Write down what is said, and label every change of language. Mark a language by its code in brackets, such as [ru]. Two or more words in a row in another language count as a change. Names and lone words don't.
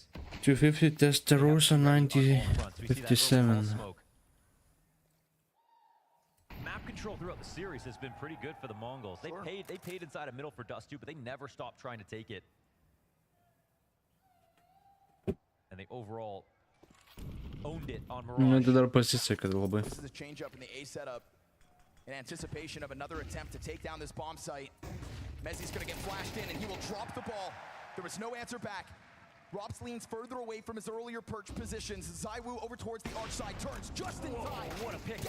[en] 250 Testarossa 90 57. Smoke. Map control throughout the series has been pretty good for the Mongols. They paid inside a middle for Dust too, but they never stopped trying to take it. And they overall owned it on Mirage. [lt] Nu, tai dar pasisekė labai. [en] This is a change up in the A setup in anticipation of another attempt to take down this bomb site. Mezzi's gonna get flashed in and he will drop the ball. There was no answer back. Robs leans further away from his earlier perch positions. ZywOo over towards the arch side, turns just in time. What a pick